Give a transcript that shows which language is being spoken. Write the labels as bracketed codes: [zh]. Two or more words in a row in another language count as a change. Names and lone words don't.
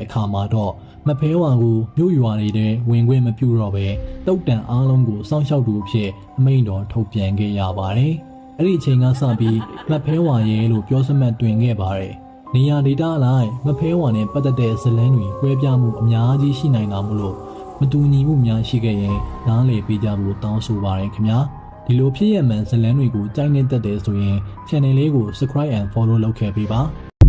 [my] အခါမှာတော့မဖဲဝါကိုမြို့ရွာတွေထဲဝင်ခွင့်မပြုတော့ဘဲတုတ်တန်အားလုံးကိုစောင့်ရှောက်သူအဖြစ်အမိန့်တော်ထုတ်ပြန်ခဲ့ရပါတယ်။အဲ့ဒီအချိန်ကစပြီးမဖဲဝါရဲ့လို့ပြောစမှတ်တွင်ခဲ့ပါတယ်။နေရာဒေသအလိုက်မဖဲဝါနဲ့ပတ်သက်တဲ့ဇလန်းတွေကွဲပြားမှုအများကြီးရှိနိုင်တာမို့လို့မတူညီမှုများရှိခဲ့ရင်နားလည်ပေးကြဖို့တောင်းဆိုပါတယ်ခင်ဗျာ။ဒီလိုဖြစ်ရမှန်ဇလန်းတွေကိုကြိုက်နေတတ်တယ်ဆိုရင် channel လေးကို [en] subscribe and follow [my] လုပ်ခဲ့ပေးပါ။